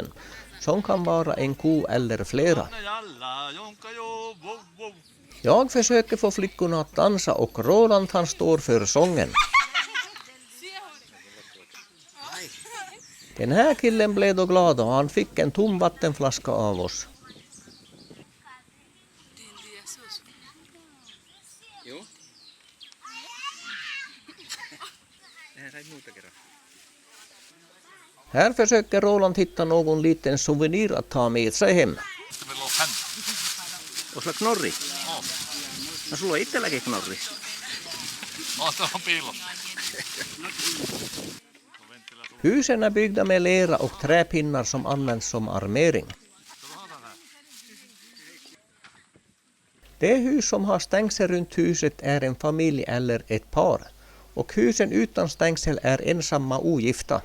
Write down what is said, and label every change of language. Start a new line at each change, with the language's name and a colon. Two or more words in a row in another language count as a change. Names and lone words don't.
Swedish: Som kan vara en ko eller flera. Jag försöker få flickorna att dansa och Roland han står för sången. Den här killen blev då glad och han fick en tom vattenflaska av oss.
Finnish: Joo. Eihän sait muuta kerran.
Swedish: Här försöker Roland hitta någon liten souvenir att ta med sig hem.
Finnish: Meillä on häntä. Onko sulla knorri? On. No sulla on itselläkin knorri. Tuolla on piilossa.
Swedish: Husen är byggda med lera och träpinnar som används som armering. Det hus som har stängsel runt huset är en familj eller ett par. Och husen utan stängsel är ensamma ogifta.